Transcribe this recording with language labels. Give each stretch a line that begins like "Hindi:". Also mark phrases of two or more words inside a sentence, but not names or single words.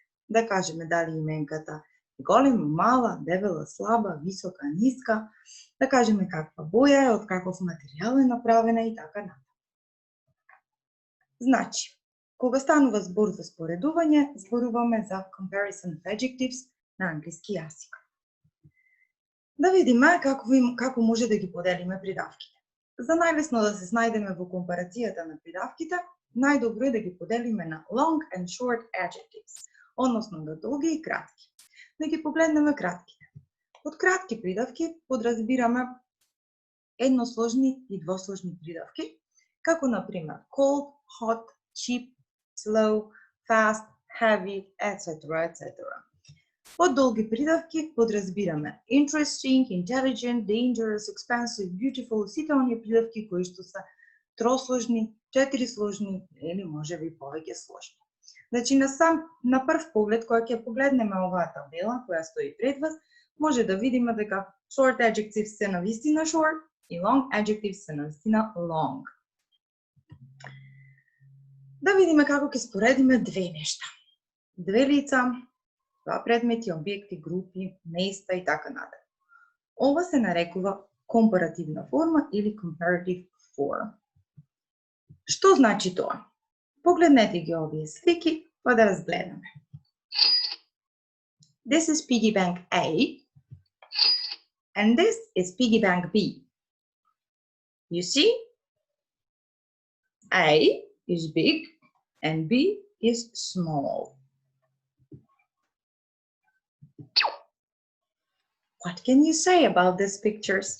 Macedonian: Да кажеме дали именката е голема, мала, дебела, слаба, висока, ниска, да кажеме каква боја е, од каков материјал е направена и така натаму. Значи, кога станува збор за споредување, зборуваме за
English: comparison of adjectives
Macedonian: на англиски јазик. Да видиме како може да ги поделиме придавките. За најлесно да се снајдеме во компарацијата на придавките, најдобро е да ги поделиме на
English: long and short adjectives,
Macedonian: односно на долги и кратки. Да ги погледнеме кратките. Под кратки придавки подразбираме едносложни и двосложни придавки, како например
English: cold, hot, cheap, slow, fast, heavy, etc. etc.
Macedonian: Под долги придавки подразбираме
English: interesting, intelligent, dangerous, expensive, beautiful,
Macedonian: сите оние придавки кои што се тросложни, четирисложни или можеби повеќе сложни. Значи на прв поглед кога ќе погледнеме оваа табела која стои пред вас, може да видиме дека
English: short adjectives
Macedonian: се навистина short и
English: long adjectives
Macedonian: се навистина long. Да видиме како ќе споредиме две нешта. Две лица, два предмети, објекти, групи, места и така натаму. Ова се нарекува компаративна форма или
English: comparative form.
Macedonian: Што значи тоа? Погледнете ги овие слики, па да разгледаме.
English: This is piggy bank A and this is piggy bank B. You see? A is big and B is small. What can you say about these pictures?